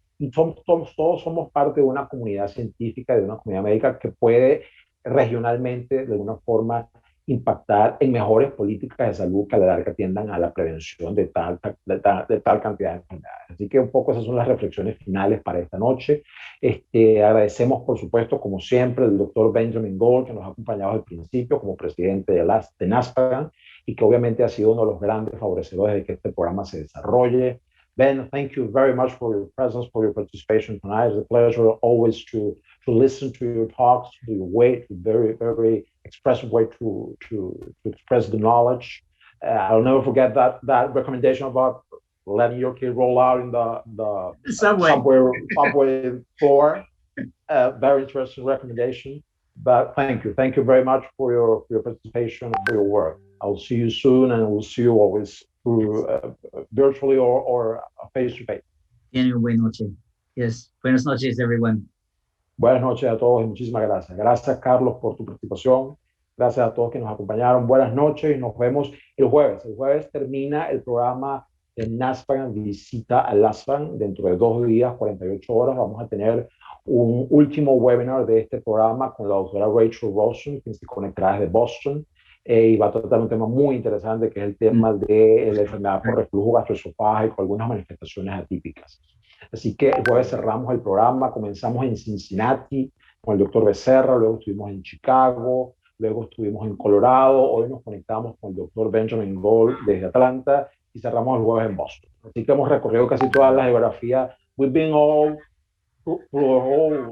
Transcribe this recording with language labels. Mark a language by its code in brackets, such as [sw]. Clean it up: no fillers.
[es] Y todos somos parte de una comunidad científica, de una comunidad médica que puede regionalmente, de alguna forma, impactar en mejores políticas de salud que a la larga tiendan a la prevención de tal cantidad de enfermedades. Así que un poco esas son las reflexiones finales para esta noche. Agradecemos, por supuesto, como siempre, al doctor Benjamin Gold, que nos ha acompañado desde el principio como presidente de NASPAGAN y que obviamente ha sido uno de los grandes favorecedores de que este programa se desarrolle. [en] Ben, thank you very much for your presence, for your participation tonight. It's a pleasure always to listen to your talks, to your way, to very expressive way to express the knowledge. I'll never forget that recommendation about letting your kid roll out in the subway floor. Very interesting recommendation. But thank you very much for your participation and for your work. I'll see you soon, and we'll see you always through virtually or face to face. [es] Daniel, buenas noches. [en] Yes, [es] buenas noches, everyone. Buenas noches a todos y muchísimas gracias. Gracias, Carlos, por tu participación. Gracias a todos que nos acompañaron. Buenas noches y nos vemos el jueves. El jueves termina el programa de NASPAGAN Visita a LASPAGAN. Dentro de 2 días, 48 horas, vamos a tener un último webinar de este programa con la doctora Rachel Rosen, que se conectará desde Boston. Y va a tratar un tema muy interesante, que es el tema de la enfermedad por reflujo gastroesofágico, algunas manifestaciones atípicas. Así que el jueves cerramos el programa, comenzamos en Cincinnati con el doctor Becerra, luego estuvimos en Chicago, luego estuvimos en Colorado, hoy nos conectamos con el doctor Benjamin Gold desde Atlanta y cerramos el jueves en Boston. Así que hemos recorrido casi toda la geografía. [en] We've been all through the whole